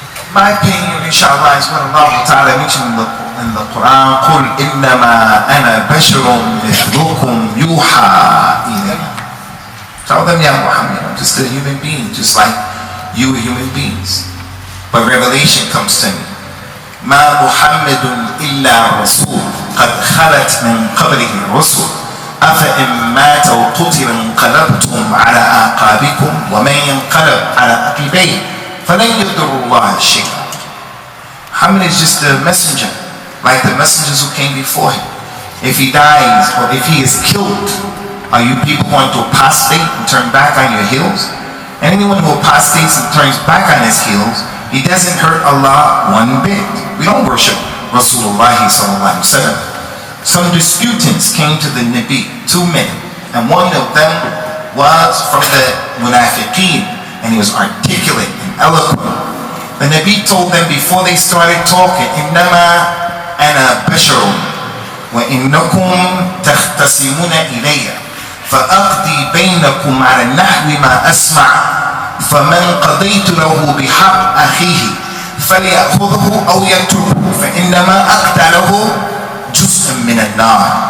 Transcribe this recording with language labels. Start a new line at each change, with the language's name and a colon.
English: My opinion, inshallah, is what Allah Ta'ala mentioned in the Quran.
Arabic: قُلْ إِنَّمَا أَنَا بَشَرٌ مِثْلُكُمْ يُوحَى إِلَيَّ.
English: Tell them, Ya Muhammad, I'm just a human being, just like you are human beings. But revelation comes to me.
Arabic: ما محمد إلا رسول قد خلت من قبله الرسل أفإن مات وقتل انقلبتم على أعقابكم ومن ينقلب على عقبيه فلن يضر الله شيئا.
English: Muhammad is just a messenger, like the messengers who came before him. If he dies or if he is killed, are you people going to apostate and turn back on your heels? And anyone who apostates and turns back on his heels, he doesn't hurt Allah one bit. We don't worship Rasulullah sallallahu alaihi wasallam. Some disputants came to the Nabi, two men, and one of them was from the Munafiqeen, and he was articulate and eloquent. The Nabi told them before they started talking,
Arabic: إِنَّمَا أَنَا بَشَرٌ وَإِنَّكُمْ تَخْتَصِمُونَ إِلَيَّ فَأَقْضِي بَيْنَكُمْ عَلَى النَّحْوِ مَا أَسْمَعُ فَمَنْ قَضَيْتُ لَهُ بِحَقِّ أَخِيهِ فَلْيَأْخُذْهُ أَوْ يَتْرُكْهُ فَإِنَّمَا أَقْتَلَهُ جُزْءٌ مِنَ النَّارِ.